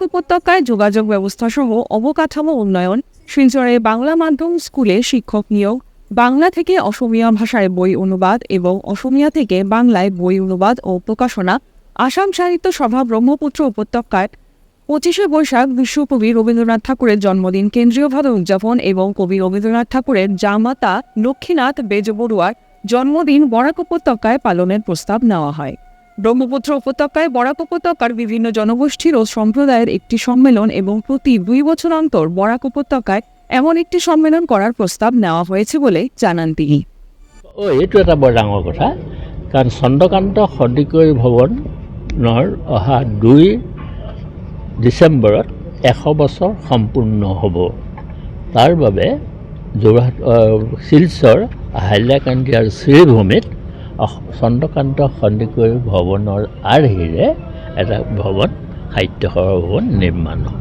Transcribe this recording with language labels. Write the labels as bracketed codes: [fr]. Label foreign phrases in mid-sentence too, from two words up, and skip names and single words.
[bn] উপত্যকায় যোগাযোগ ব্যবস্থা সহ অবকাঠামো উন্নয়ন, শিলচরে বাংলা মাধ্যম স্কুলে শিক্ষক নিয়োগ, বাংলা থেকে অসমীয়া ভাষায় বই অনুবাদ এবং অসমীয়া থেকে বাংলায় বই অনুবাদ ও প্রকাশনা, আসাম সাহিত্য সভা ব্রহ্মপুত্র উপত্যকায় ২৫শে বৈশাখ বিশ্বকবি রবীন্দ্রনাথ ঠাকুরের জন্মদিন কেন্দ্রীয়ভাবে উদযাপন এবং কবি রবীন্দ্রনাথ ঠাকুরের জামাতা লক্ষ্মীনাথ বেজবড়ুয়ার জন্মদিন বরাক উপত্যকায় পালনের প্রস্তাব নেওয়া হয়। ব্রহ্মপুত্র উপত্যকায় বরাক উপত্যকার বিভিন্ন জনগোষ্ঠীর ও সম্প্রদায়ের একটি সম্মেলন এবং প্রতি ২ বছর অন্তর বরাক উপত্যকায় এমন একটি সম্মেলন করার প্ৰস্তাৱ নেওয়া হয়েছে বলে জানান তিনি। [as] এইটো এটা বৰ ডাঙৰ কথা, কাৰণ চন্দ্ৰকান্ত সন্দিকৈ ভৱনৰ অহা ২ ডিচেম্বৰত ১০০ বছৰ সম্পূৰ্ণ হ'ব। তাৰ বাবে যোৰহাট শিলচৰ হাইলাকান্দি আৰু শ্ৰীভূমিত চন্দ্ৰকান্ত সন্দিকৈ ভৱনৰ আৰ্হিৰে এটা ভৱন সাহিত্য সভা ভৱন নিৰ্মাণ হ'ব।